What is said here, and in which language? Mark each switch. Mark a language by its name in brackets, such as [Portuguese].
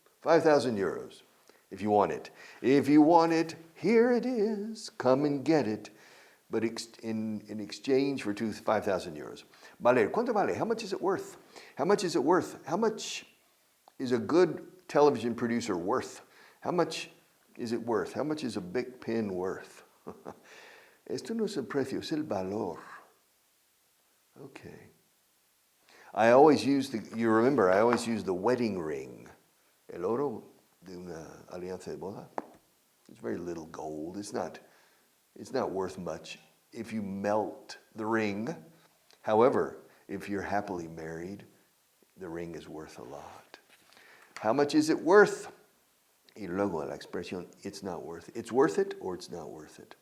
[English] 5,000 euros, if you want it. If you want it, here it is. Come and get it. But in exchange for 5,000 euros. [Spanish] Vale, ¿cuánto vale? [English] How much is it worth? How much is it worth? How much is a good television producer worth? How much is it worth? How much is a big pen worth? [Spanish] Esto no es el precio, es el valor. [English] Okay. I always use the wedding ring. [Spanish] El oro de una alianza de boda. [English] It's very little gold. It's not worth much if you melt the ring. However, if you're happily married, the ring is worth a lot. How much is it worth? [Spanish] Y luego la expresión, [English] it's not worth it. It's worth it or it's not worth it.